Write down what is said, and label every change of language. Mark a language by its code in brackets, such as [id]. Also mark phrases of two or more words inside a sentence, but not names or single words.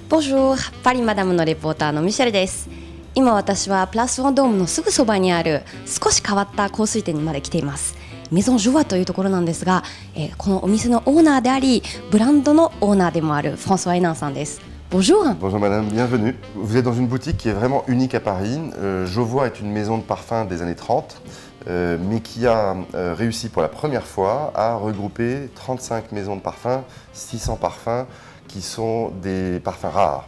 [ja] Bonjour、パリマダムのレポーターのミシェルです。今私はプラスワンドームのすぐそばにある少し変わった香水店にまで来ています。メゾン・ジョワというところなんですが、このお店のオーナーでありブランドのオーナーでもあるフランソワ・エナンさんです。Bonjour. [fr] Bonjour madame, bienvenue. Vous êtes dans une boutique qui est vraiment unique à Paris. Jovois est une maison de parfum des années 30, mais qui a réussi pour la première fois à regrouper 35 maisons de parfum, 600 parfums qui sont des parfums rares.